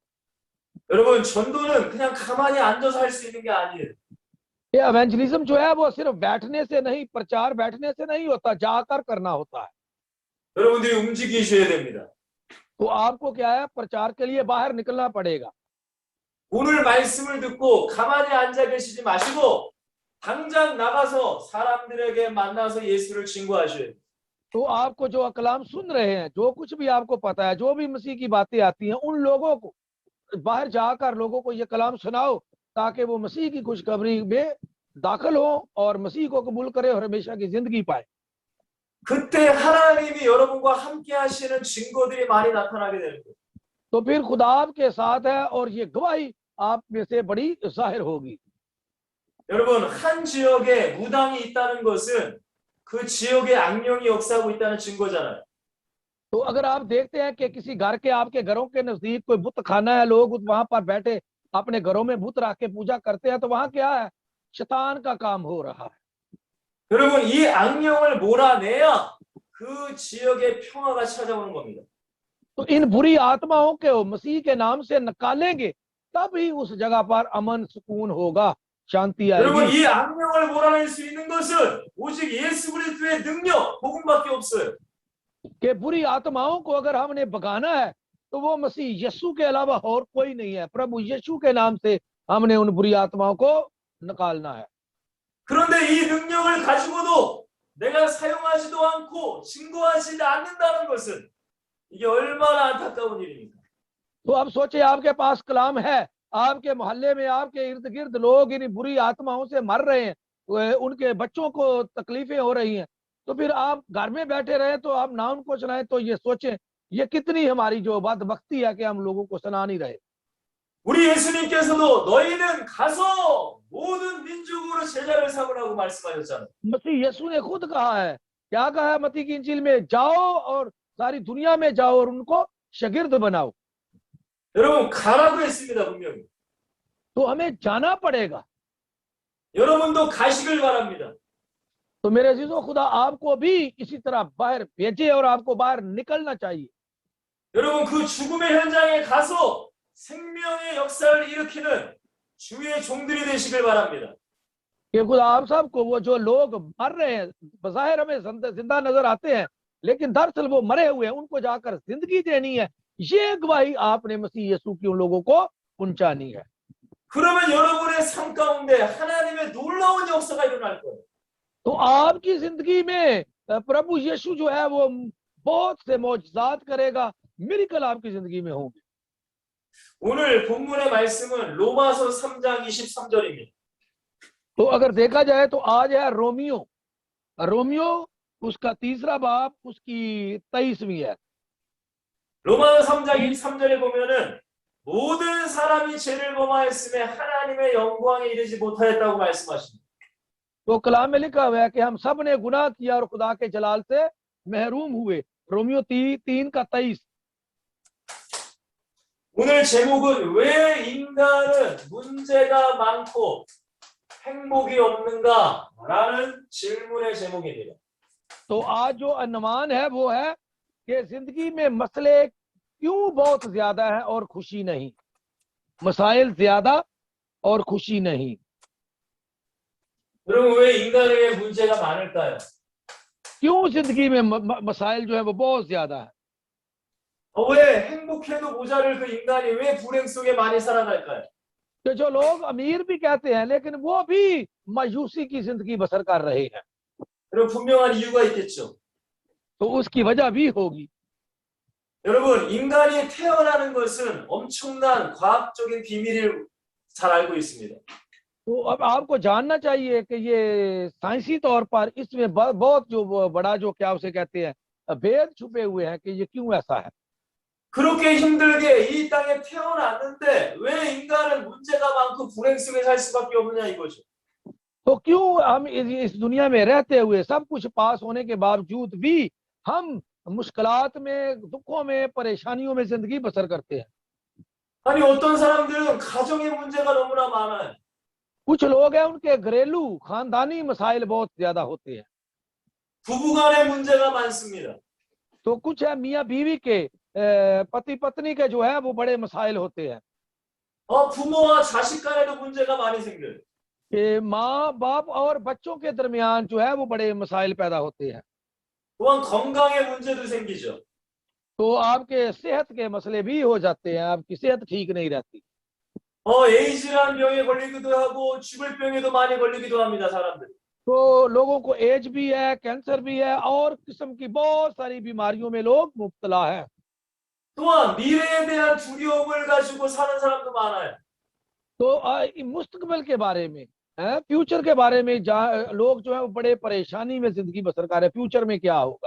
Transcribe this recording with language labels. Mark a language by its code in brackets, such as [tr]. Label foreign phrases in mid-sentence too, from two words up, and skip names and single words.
[ko] 여러분 전도는 그냥 가만히 앉아서 할 수 있는 게 아니에요. [hi] ये एवेंजलिज्म जो है वो सिर्फ बैठने से नहीं, प्रचार बैठने से नहीं होता, जाकर करना होता है। [ko] 여러분들이 움직이셔야 됩니다. [hi] तो आपको क्या है, प्रचार के लिए बाहर निकलना पड़ेगा। [ko] 오늘 말씀을 듣고 가만히 앉아 계시지 마시고 당장 나가서 사람들에게 만나서 예수를 증거하셔야 돼요. [hi] तो आपको जो कलाम सुन रहे हैं, जो कुछ भी आपको पता है, जो भी मसीह की बातें आती हैं, उन लोगों को बाहर जाकर लोगों को ये कलाम सुनाओ, ताकि वो मसीह की खुशखबरी में दाखिल हो और मसीह को कबूल करे और हमेशा की जिंदगी पाए। [ko] 그때 하나님이 여러분과 함께 하시는 증거들이 많이 나타나게 되는 거예요. [hi] तो फिर खुदा आपके साथ है और ये गवाही आप में से बड़ी जाहिर होगी। [ko] 여러분, 한 지역에 무당이 있다는 것은 그 지역에 악령이 역사하고 있다는 증거잖아요. [hi] तो अगर आप देखते हैं कि किसी घर के, आपके घरों के नजदीक कोई बुत खाना है, लोग वहां पर बैठे अपने घरों में बुत रख के पूजा करते हैं, तो वहां क्या है, शैतान का काम हो रहा है। [ko] 여러분, 이 악령을 몰아내야 그 지역에 평화가 찾아오는 겁니다. [hi] तो इन बुरी आत्माओं को मसीह के नाम से निकालेंगे, तब ही उस जगह पर अमन सुकून होगा, शांति [ko] 여러분, [hi] आएगी। [ko] 이 악령을 몰아낼 수 있는 것은 오직 예수 그리스도의 능력, 복음밖에 없어요. [hi] कि बुरी आत्माओं को अगर हमने भगाना है, तो वो मसीह यीशु के अलावा और कोई नहीं है। प्रभु यीशु के नाम से हमने उन बुरी आत्माओं को निकालना है। [ko] 그런데 이 능력을 가지고도 내가 사용하지도 않고 증거하지 않는다는 것은 이게 얼마나 안타까운 일입니까? [hi] तो अब सोचे, आपके पास कलाम है, आपके मोहल्ले में, आपके इर्द गिर्द लोग इन बुरी आत्माओं से मर रहे हैं, उनके बच्चों को तकलीफें हो रही हैं, तो फिर आप घर में बैठे रहे तो आप ना उनको सुनाएं, तो ये सोचें ये कितनी हमारी जो बदबख्ती है कि हम लोगों को सुना नहीं रहे। [ko] 우리 예수님께서도 너희는 가서 모든 민족으로 제자를 삼으라고 말씀하셨잖아요. [hi] मसीह यीशु ने खुद कहा है, क्या कहा है मत्ती की इंजील में, जाओ और सारी दुनिया में जाओ और उनको शागिर्द बनाओ। [ko] 여러분, 가라고 했습니다, 분명히. [hi] तो हमें जाना पड़ेगा। [ko] 여러분도 가시길 바랍니다. [hi] तो मेरे अजीजों, खुदा आपको भी इसी तरह बाहर भेजे और आपको बाहर निकलना चाहिए। [ko] 여러분, 그 죽음의 현장에 가서 생명의 역사를 일으키는 주의 종들이 되시길 바랍니다. [hi] कि खुदा आप सबको, वो जो लोग मर रहे हैं, बज़ाहिर हमें जिंदा नजर आते हैं, लेकिन दरअसल वो मरे हुए हैं, उनको जाकर जिंदगी देनी है। ये गवाही आपने मसीह यीशु की उन लोगों को पहुंचानी है। [ko] 그러면 여러분의 삶 가운데 하나님의 놀라운 역사가 일어날 거예요. [hi] तो आपकी जिंदगी में प्रभु यीशु जो है वो बहुत से मौजज़ात करेगा, मिरेकल आपकी जिंदगी में होंगे। [ko] 오늘 본문의 말씀은 로마서 3장 23절입니다. [hi] तो अगर देखा जाए तो आज है रोमियो उसका तीसरा बाब, उसकी 23वीं है। [ko] 로마서 3장 23절에 보면은 모든 사람이 죄를 범하였음에 하나님의 영광에 이르지 못하였다고 말씀하십니다. [hi] तो कलाम में लिखा हुआ है कि हम सब ने गुनाह किया और खुदा के जलाल से महरूम हुए। रोमियो 3:23। [ko] 오늘 제목은 왜 인간은 문제가 많고 행복이 없는가라는 질문의 제목입니다. [hi] तो आज जो अनुमान है वो है कि जिंदगी में मसले क्यों बहुत ज्यादा है और खुशी नहीं, मसाइल ज्यादा और खुशी नहीं। [ko] 여러분, 왜 인간에게 문제가 많을까요? [hi] क्यों जिंदगी में मसाइल जो है वो बहुत ज्यादा है। [ko] 왜 행복해도 모자랄 그 인간이 왜 불행 속에 많이 살아갈까요? [hi] तो जो लोग अमीर भी कहते हैं, लेकिन वो भी मायूसी की जिंदगी बसर कर रहे हैं। [ko] 여러분, 분명한 이유가 있겠죠. [hi] तो उसकी वजह भी होगी। [ko] 여러분, 인간이 태어나는 것은 엄청난 과학적인 비밀을 잘 알고 있습니다. [hi] तो अब आपको जानना चाहिए कि ये साइंसी तौर पर इसमें बहुत जो बड़ा जो क्या उसे कहते हैं भेद छुपे हुए हैं कि ये क्यों ऐसा है। [ko] 그렇게 힘들게 이 땅에 태어났는데 왜 인간은 문제가 많고 불행 속에 살 수밖에 없느냐 이거죠. [hi] तो क्यों हम इस दुनिया में रहते हुए, सब कुछ पास होने के बावजूद भी हम मुश्किलात में, दुखों में, परेशानियों में जिंदगी बसर करते हैं। [ko] 아니, 어떤 사람들은 가정의 문제가 너무나 많아요. [hi] कुछ लोग हैं उनके घरेलू खानदानी मसाइल बहुत ज्यादा होते हैं। [ko] 부부간의 문제가 많습니다. [hi] तो कुछ है मियाँ बीवी के, पति पत्नी के जो है वो बड़े मसाइल होते हैं। [ko] 부모와 자식 간에도 문제가 많이 생겨요. [hi] कि माँ बाप और बच्चों के दरमियान जो है वो बड़े मसाइल पैदा होते हैं। [ko] 또한 건강의 문제도 생기죠. [hi] तो आपके सेहत के मसले भी हो जाते हैं, आपकी सेहत ठीक नहीं रहती। [ko] 에이즈라는 병에 걸리기도 하고 죽을 병에도 많이 걸리기도 합니다, 사람들이. [hi] तो लोगों को एज भी है, कैंसर भी है और किस्म की बहुत सारी बीमारियों में लोग मुब्तला है। [ko] 또한 미래에 대한 두려움을 가지고 사는 사람도 많아요. [hi] तो मुस्तकबिल के बारे में, फ्यूचर के बारे में लोग जो है वो बड़े परेशानी में जिंदगी बसर कर रहे हैं, फ्यूचर में क्या होगा।